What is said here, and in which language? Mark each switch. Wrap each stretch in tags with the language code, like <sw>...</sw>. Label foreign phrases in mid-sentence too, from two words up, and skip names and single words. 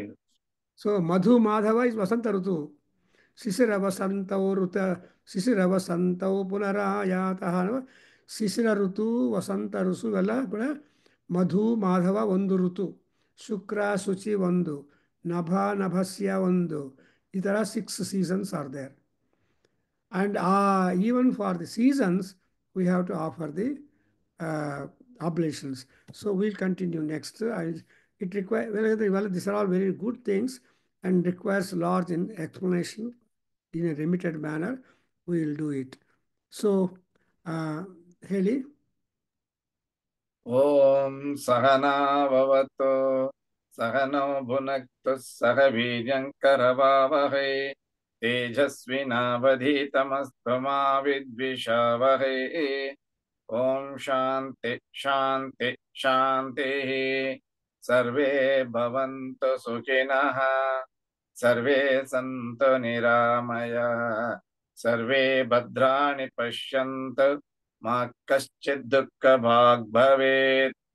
<sa>ಸೊ ಮಧು ಮಾಧವ ಇಸ್ ವಸಂತ ಋತು. ಶಿಶಿರ ವಸಂತೌ ಪುನರಾಯಾತಃ.</sa> <kn>ಶಿಶಿರ ಋತು ವಸಂತ ಋತು ಎಲ್ಲ ಕೂಡ ಮಧು ಮಾಧವ ಒಂದು ಋತು, ಶುಕ್ರ ಶುಚಿ ಒಂದು, ನಭ ನಭಸ್ಯ ಒಂದು, ಈ ಥರ</kn> <en>6 seasons are there. And even for the seasons we have to offer the oblations. So we'll continue next. It requires, well, these are all very good things and requires large explanation in a limited manner. We will do it. So Heli.</en> <sa>ಓಂ ಸಹನಾ ಭವತು ಸಹನೌ ಭುನಕ್ತು ಸಹ ವೀರ್ಯಂಕರವಾವಹೈ ತೇಜಸ್ವಿನಾವಧೀತಮಸ್ತು ಮಾ ವಿದ್ವಿಷಾವಹೈ. ಓಂ ಶಾಂತಿ ಶಾಂತಿ ಶಾಂತಿ. ಸರ್ವೇ ಭವಂತು ಸುಖಿನಃ ಸರ್ವೇ ಸಂತು ನಿರಾಮಯಃ ಸರ್ವೇ ಭದ್ರಾಣಿ ಪಶ್ಯಂತು ಮಾ ಕಶ್ಚಿತ್ ದುಃಖ ಭಾಗ್ ಭವೇತ್.</sa>